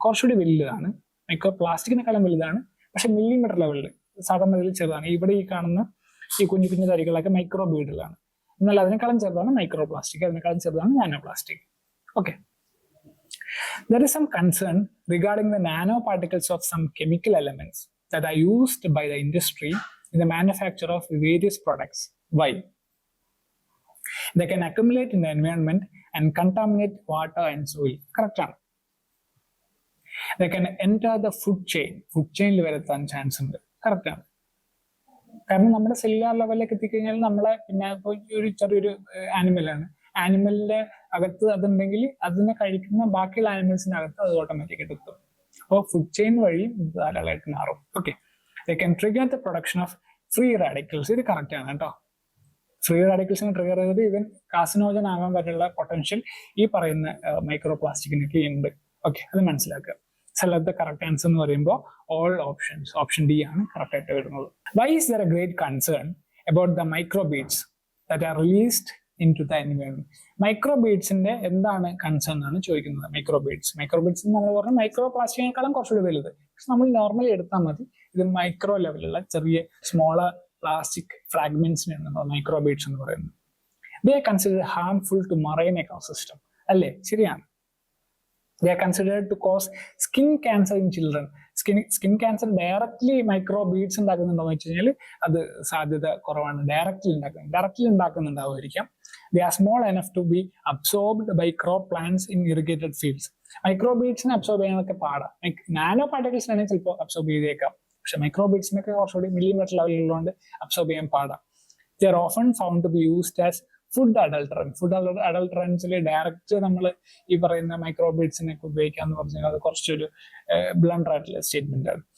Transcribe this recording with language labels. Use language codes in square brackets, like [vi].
[ml] കുറച്ചുകൂടി വലുതാണ്, മൈക്രോ പ്ലാസ്റ്റിക്കിനെക്കാളും വലുതാണ്, പക്ഷെ മില്ലിമീറ്റർ ലെവലിൽ സാധാരണ ഇതിൽ ചെറുതാണ്. ഇവിടെ ഈ കാണുന്ന ഈ കുഞ്ഞു കുഞ്ഞു തരികളൊക്കെ മൈക്രോ ബീഡുകളാണ്. എന്നാൽ അതിനേക്കാളും ചെറുതാണ് മൈക്രോ പ്ലാസ്റ്റിക്, അതിനേക്കാളും ചെറുതാണ് nano plastic. [en] Okay, there is some concern regarding the nanoparticles of some chemical elements that are used by the industry in the manufacture of various products. Why? They can accumulate in the environment and contaminate water and soil. [ml] Correct ആണ്. [en] They can enter the food chain [ml] വരെത്താൻ chance ഉണ്ട്. Correct ആണ്. കാരണം നമ്മുടെ cellular ലെവലിലേക്ക് എത്തിക്കഴിഞ്ഞാൽ നമ്മളെ പിന്നെ ഒരു ചെറിയൊരു ആനിമലാണ്, ആനിമലിന്റെ അകത്ത് അതുണ്ടെങ്കിൽ അതിനെ കഴിക്കുന്ന ബാക്കിയുള്ള ആനിമൽസിന്റെ അകത്ത് അത് ഓട്ടോമാറ്റിക്കായിട്ട് എത്തും. അപ്പോൾ ഫുഡ് ചെയിൻ വഴി ധാരാളമായിട്ട് മാറും. Okay, [en] They can trigger the production of free radicals. [ml] ഇത് കറക്റ്റ് ആണ് കേട്ടോ. ഫ്രീ റാഡിക്കൽസിനെ ട്രിഗർ ചെയ്ത് ഈവൻ കാർസിനോജൻ ആകാൻ പറ്റുള്ള പൊട്ടൻഷ്യൽ ഈ പറയുന്ന മൈക്രോ പ്ലാസ്റ്റിക്കിനൊക്കെ ഉണ്ട്. ഓക്കെ, അത് മനസ്സിലാക്കുക. [en] select the correct answer [ml] എന്ന് പറയുമ്പോൾ ഓൾ ഓപ്ഷൻസ്, ഓപ്ഷൻ ഡി ആണ് കറക്റ്റ് ആയിട്ട് വരുന്നത്. [en] Why is there a great concern about the microbeads that are released into the environment? [ml] മൈക്രോബീഡ്സിന്റെ എന്താണ് കൺസേൺ എന്നാണ് ചോദിക്കുന്നത്. മൈക്രോബീഡ്സ് നമ്മൾ പറഞ്ഞാൽ മൈക്രോ പ്ലാസ്റ്റിക്കിനേക്കാളും കുറച്ചുകൂടി വലുത്. പക്ഷെ നമ്മൾ നോർമലി എടുത്താൽ മതി, ഇത് മൈക്രോ ലെവലുള്ള ചെറിയ സ്മോളർ പ്ലാസ്റ്റിക് ഫ്രാഗ്മെന്റ്സിനാണ് മൈക്രോബീഡ്സ് എന്ന് പറയുന്നത്. [en] They are considered harmful to marine ecosystem. [ml] അല്ലേ? ശരിയാണ്. [en] They are considered to cause skin cancer in children. [ml] Skin cancer directly micro beads ഉണ്ടാക്കുന്നുണ്ടോ എന്ന് വെച്ച് കഴിഞ്ഞാൽ അത് സാധ്യത കുറവാണ്. Directly ഉണ്ടാക്കുന്നുണ്ടാവുമായിരിക്കാം. [en] They are small enough to be absorbed by crop plants in irrigated fields. [ml] Micro ബീഡ്സിനെ absorb ചെയ്യാനൊക്കെ പാടാം. നാനോ പാർട്ടിക്കിൾസിനെ ചിലപ്പോൾ absorb ചെയ്തേക്കാം, പക്ഷെ മൈക്രോ ബീഡ്സിനൊക്കെ കുറച്ചുകൂടി മില്ലിമീറ്റർ ലെവലിലുള്ളതുകൊണ്ട് അബ്സോർബ് ചെയ്യാൻ പാടാം. [en] They are often found to be used as [ml] food അഡൾട്ടറൻസിൽ direct നമ്മൾ ഈ പറയുന്ന മൈക്രോബീഡ്സിനൊക്കെ ഉപയോഗിക്കാന്ന് പറഞ്ഞാൽ അത് കുറച്ചൊരു ബ്ലണ്ടർ ആയിട്ടുള്ള സ്റ്റേറ്റ്മെന്റ് ആണ്.